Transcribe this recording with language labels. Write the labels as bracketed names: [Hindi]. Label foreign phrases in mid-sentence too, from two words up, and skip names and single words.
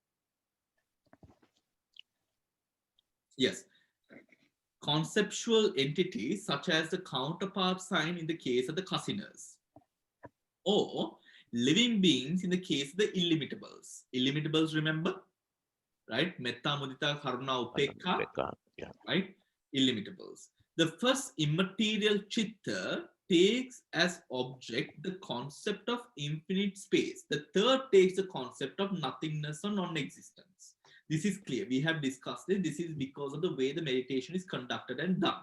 [English] Yes. Conceptual entities such as the counterpart sign in the case of the kasinas, or living beings in the case of the illimitables. Illimitables, remember? Right? [Pali] Metta, mudita, karuna, upekka. [English] Yeah. Right? Illimitables. The first immaterial chitta takes as object the concept of infinite space. The third takes the concept of nothingness or non-existence. This is clear. We have discussed it. This is because of the way the meditation is conducted and done.